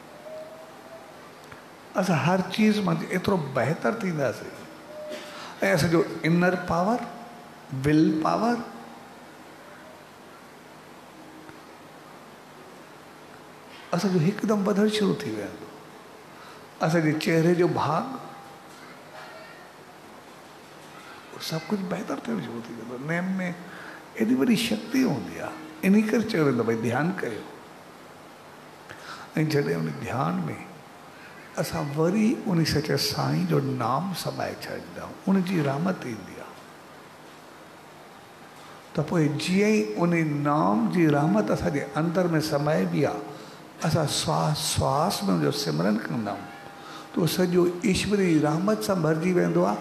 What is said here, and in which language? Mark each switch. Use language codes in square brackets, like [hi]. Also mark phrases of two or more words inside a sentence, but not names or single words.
[sd] असां हर चीज़ मां एतिरो बहितर थींदासीं ऐं असांजो [en] inner power, will power, [sd] असांजो हिकदमि वधणु शुरू थी वेंदो। असांजे चेहरे जो भाग सब कुछ बेहतर थियणु शुरू थी वेंदो। नेम में एॾी वॾी शक्ति हूंदी आहे, इन करे चयो वेंदो भई ध्यानु कयो। ऐं जॾहिं उन ध्यान में असां वरी उन सचे साईं जो नाम समाए छॾींदा आहियूं, उनजी रहमत ईंदी आहे, त पोइ जीअं ई उन नाम जी रहमत असांजे अंदर में समाइबी आहे, असां श्वास श्वास में उनजो सिमरन कंदा आहियूं, तो सॼो ईश्वरी रहमत सां भरिजी वेंदो आहे।